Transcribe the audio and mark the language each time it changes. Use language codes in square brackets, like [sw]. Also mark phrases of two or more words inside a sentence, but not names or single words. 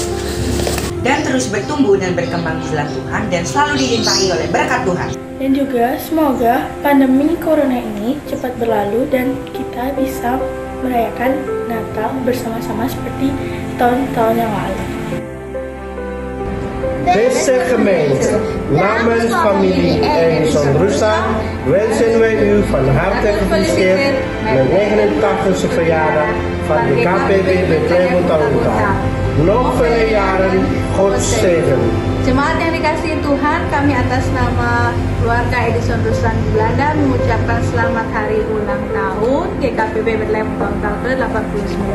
[id] dan terus bertumbuh dan berkembang di dalam Tuhan dan selalu dilimpahi oleh berkat Tuhan. Dan juga semoga pandemi corona ini cepat berlalu dan kita bisa merayakan Natal bersama-sama seperti tahun-tahun yang lalu. [nl] Deze gemeente namens familie Edison Rusa wensen wij u van harte gefeliciteerd met 89e verjaardag van de KPB Bethlehem Untal-Untal. Nog vele jaren, God zegen. [id] Jemaat yang dikasihi Tuhan, kami atas nama keluarga Edison Ruslan di Belanda mengucapkan selamat hari ulang tahun GKPB Bethlehem Untal ke-89.